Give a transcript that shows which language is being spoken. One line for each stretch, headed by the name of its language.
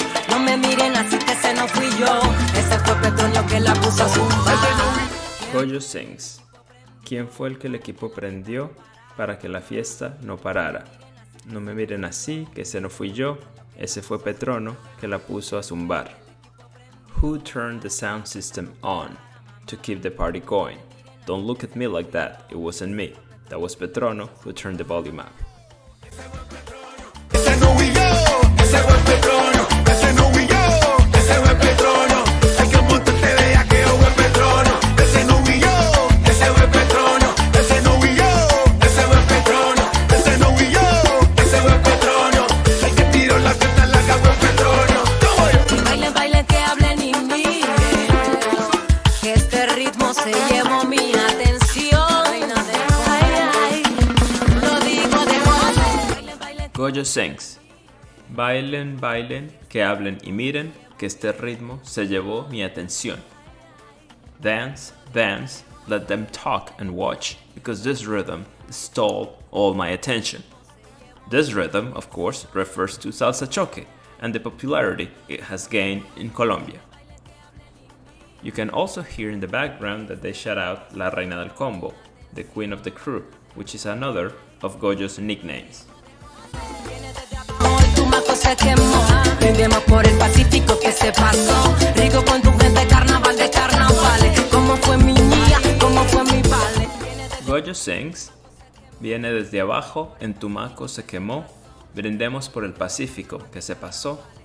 Spanish: No me miren así que ese no fui yo. Ese fue Petronio que la puso a zumbar.
English: Goyo sings.
Spanish: ¿Quién fue el que el equipo prendió para que la fiesta no parara? No me miren así, que ese no fui yo. Ese fue Petrono que la puso a zumbar.
English: Who turned the sound system on to keep the party going? Don't look at me like that, it wasn't me. That was Petrono who turned the volume up.
Spanish: Ese no fui yo, ese fue Petrono. Ese no fui yo, ese fue Petrono. Hay que un montón te vea que fue Petrono. Ese no fui yo, ese fue Petrono. Ese no fui yo, ese fue Petrono. Ese no fui yo, ese fue Petrono. El que tiró la fiesta larga fue Petrono. ¿Cómo yo? Bailen, bailen, que hablen y miren, que este ritmo se llevó mi atención. Ay, ay, lo digo de joven. Bailen, bailen.
English: Goyo sings.
Spanish: Bailen, bailen, que hablen y miren, que este ritmo se llevó mi atención.
English: Dance, dance, let them talk and watch, because this rhythm stole all my attention. This rhythm, of course, refers to salsa choque and the popularity it has gained in Colombia. You can also hear in the background that they shout out La Reina del Combo, the queen of the crew, which is another of Goyo's nicknames.
Spanish: Hoy tu maco se quemó. Brindemos por el Pacífico que se pasó. Rico con tu gente, carnaval de carnavales. ¿Cómo fue mi niña? ¿Cómo fue mi vale?
English: Goyo sings.
Spanish: Viene desde abajo, en Tumaco se quemó. Brindemos por el Pacífico que se pasó.